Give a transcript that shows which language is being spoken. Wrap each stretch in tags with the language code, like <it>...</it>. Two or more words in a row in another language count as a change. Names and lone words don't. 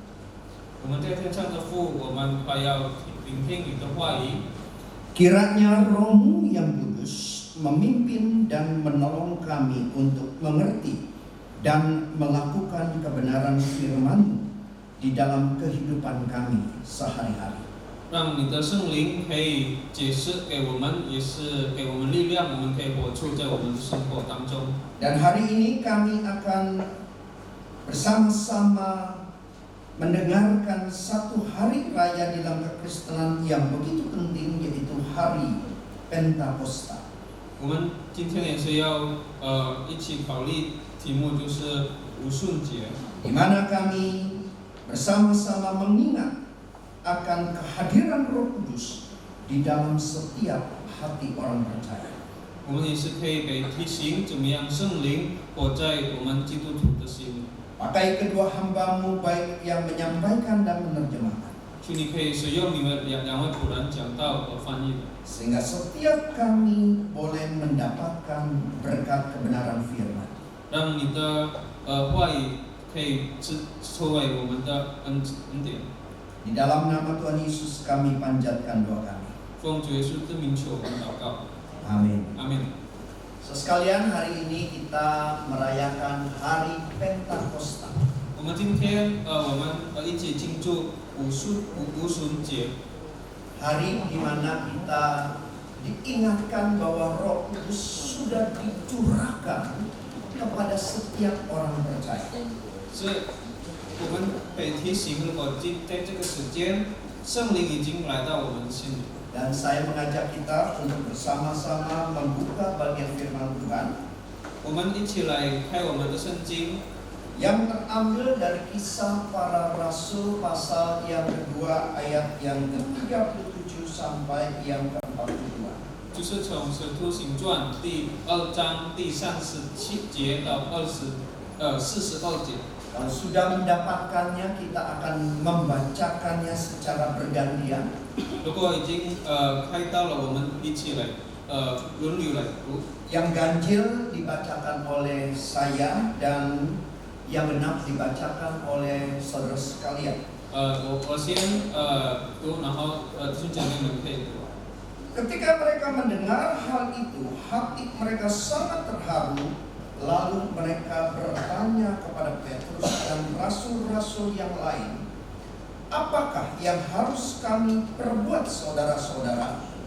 <id>Kiranya Roh-Mu yang kudus memimpin dan menolong kami untuk mengerti dan melakukan kebenaran firman-Mu di dalam kehidupan kami sehari-hari.</id> <zh>让你的圣灵可以解释给我们，也是给我们力量，我们可以活出在我们的生活当中。</zh> <id>Dan hari ini kami akan bersama-sama mendengarkan satu hari raya di dalam kekristenan yang begitu penting, yaitu hari Pentakosta.</id> <zh>我们今天也是要一起考虑题目，就是无顺节，</zh> <id>di mana kami bersama-sama mengingat akan kehadiran Roh Kudus di dalam setiap hati orang percaya.</id> <zh>我们也是可以给提醒怎么样圣灵活在我们基督徒的心。</zh> <id>Pakai kedua hamba-Mu baik yang menyampaikan dan menerjemahkan,</id> <zh>求你可以使用你们两位仆人讲道和翻译的，</zh> <id>sehingga setiap kami boleh mendapatkan berkat kebenaran firman.</id> <zh>让你的话语可以成为我们的恩典。</zh> <id>Di dalam nama Tuhan Yesus kami panjatkan doa kami.</id> <zh>奉主耶稣之名求我们祷告，</zh> <id>Amin.</id> <zh>阿门。</zh> <id>Sekalian, hari ini kita merayakan Hari Pentakosta.</id> <zh>我们今天我们一起庆祝五旬节，</zh> <id>Hari di mana kita diingatkan bahwa Roh Kudus sudah dicurahkan kepada setiap orang percaya.</id> <zh>是我们被提醒，如果在这个时间，圣灵已经来到我们的心里。</zh> <id>Dan saya mengajak kita untuk bersama-sama membuka bagian firman Tuhan</id> <zh>我们一起来开我们的圣经，</zh> <id>yang terambil dari Kisah Para Rasul pasal yang kedua ayat yang ke-37 sampai yang ke-42.</id> <zh>就是从《使徒行传》第2章第37节到42节。</zh> <id>Kalau sudah mendapatkannya, kita akan membacakannya secara bergantian.</id> <zh>如果已经开到了，我们一起来轮流来读。</zh> <id>Yang ganjil dibacakan oleh saya dan yang genap dibacakan oleh saudara sekalian.</id> <zh>我先读，然后弟兄姐妹们可以读。</zh> <id>Ketika mereka mendengar hal itu, hati mereka sangat terharu. Lalu mereka bertanya kepada Petrus dan rasul-rasul yang lain, apakah yang harus kami perbuat, saudara-saudara?</id>